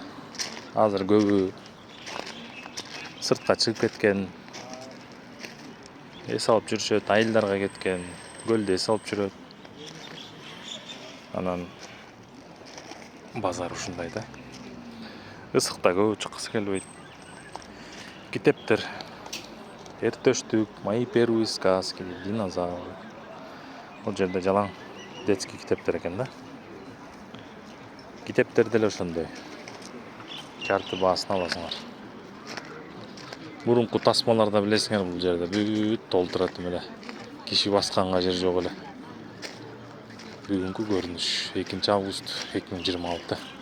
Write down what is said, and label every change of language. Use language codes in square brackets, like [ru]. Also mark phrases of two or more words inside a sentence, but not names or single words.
[ky] Азыр көбү сыртка чыгып кеткен, эс алып жүрүшөт, айылдарга кеткен, көлдө эс алып жүрөт. Анан базар ушундай да. Ысыкта көбү чыккысы келбейт. Китептер Эртөштүк, Мои первые сказки, Динозавр. Бул жерде жалаң детский китептер экен да. Китептер деле ошондой. Карты баасын аласыңар. Мурунку тасмаларда билесиңер, бул жерде бүт толтурат эле. Киши басканга жер жок эле. Бүгүнкү көрүнүш 2 август 2026.